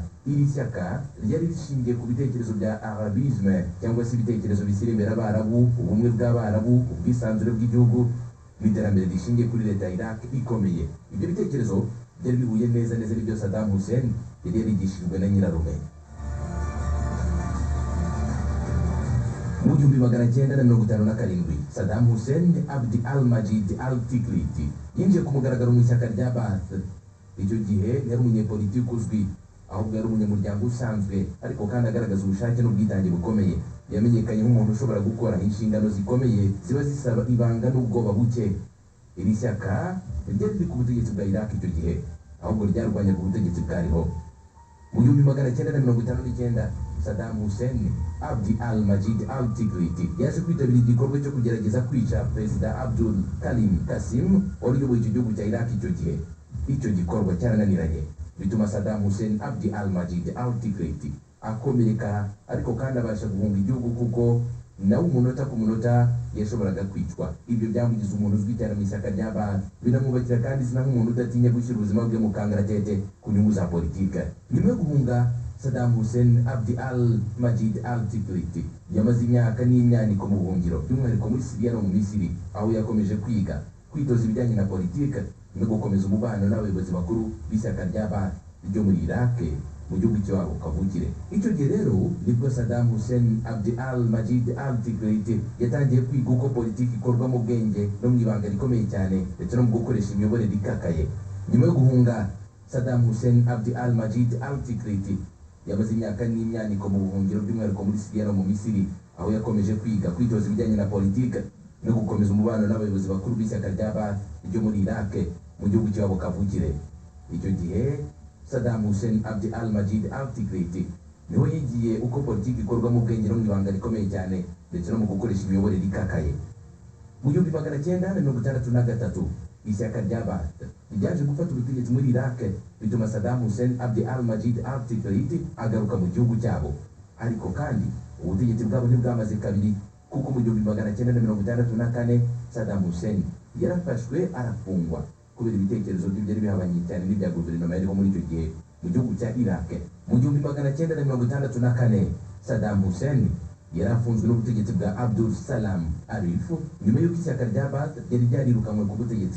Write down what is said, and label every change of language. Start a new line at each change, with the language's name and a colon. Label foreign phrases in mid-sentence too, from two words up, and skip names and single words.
Kinyarwanda: Iri shyaka ryari rishingiye ku bitekerezo bya Arabisme cyangwa se ibitekerezo bishyira imbere Abarabu, ubumwe bw'Abarabu, ubwisanzure bw'igihugu n'iterambere rishingiye kuri leta ya Iraq ikomeye. Ibyo bitekerezo byari bihuye neza n'ibyo Saddam Hussein yari yarigishijwe na nyirarume. Mu 1957 Saddam Hussein Abdi al-Majid al-Tikrit yinjiye ku mugaragaro mu ishyaka rya Baath. Icyo gihe yari umunyepolitiki uzwi, ahubwo yari umunyamuryango usanzwe ariko kandi agaragaza ubushake n'ubwitange bukomeye. Yamenyekanye nk'umuntu ushobora gukora inshingano zikomeye ziba zisaba ibanga n'ubwoba buke. Iri shyaka ryari riri ku butegetsi bwa Iraq icyo gihe, ahubwo ryarwanyaga ubutegetsi bwariho. Mu 1959 Saddam Hussein Abdi al-Majid al-Tikrit yaje kwitabira igikorwa cyo kugerageza kwica Perezida Abdul Karim Qasim wari uyoboye icyo gihugu cya Iraq icyo gihe. Icyo gikorwa cyarananiranye bituma Saddam Hussein Abdi al-Majid al-Tikrit akomereka, ariko kandi abasha guhunga igihugu kuko nawe umunota ku munota yashoboraga kwicwa. Ibyo byamugize umuntu uzwi cyane mu ishyaka rya Baath, binamwubakira kandi izina nk'umuntu udatinya gushyira ubuzima bwe mu kangaratete ku nyungu za politike. Nyuma yo guhunga, Saddam Hussein Abdi al-Majid al-Tikrit yamaze imyaka n'imyaniko mu buhungiro, by'umwihariko muri Syria no mu Misiri, aho yakomeje kwiga, kwitoza ibijyanye na politike no gukomeza umubano n'abayobozi bakuru b'ishyaka rya Baath ryo muri Iraq mu gihugu cy'iwabo kavukire. Icyo gihe rero nibwo Saddam Hussein Abd al-Majid al-Tikrit yatangiye kwiga uko politiki ikorwa mu bwenge no mu ibanga rikomeye cyane ndetse no mu gukoresha imiyoborere ikakaye. Nyuma yo guhunga, Saddam Hussein Abd al-Majid al-Tikrit yamaze imyaka n'imyaniko mu buhungiro by'umwihariko muri Syria no mu Misiri, aho yakomeje kwiga kwitoza ibijyanye na politiki no gukomeza umubano n'abayobozi bakuru b'ishyaka rya Baath ryo muri Iraq mu gihugu cy'iwabo kavukire. Icyo gihe Saddam Hussein Abd al-Majid al-Tikrit niho yigiye uko politiki ikorwa mu bwenge no mu ibanga rikomeye cyane ndetse no mu gukoresha imiyoborere ikakaye. Mu 1963 ishyaka rya Baath ryaje gufata ubutegetsi muri Iraq, bituma Saddam Hussein Abd al-Majid al-Tikrit agaruka mu gihugu cyabo. Ariko kandi ubutegetsi bwabo ntibwamaze kabiri, kuko mu 1964 Saddam Hussein yarafashwe arafungwa kubera ibitekerezo bye byari bihabanye cyane n'ibya guverinoma yariho muri icyo gihe mu gihugu cya Iraq. Mu 1964 Saddam Hussein yarafunzwe n'ubutegetsi bwa Abdul Salam Arif nyuma y'uko ishyaka rya Baath ryari ryarirukanwe ku butegetsi.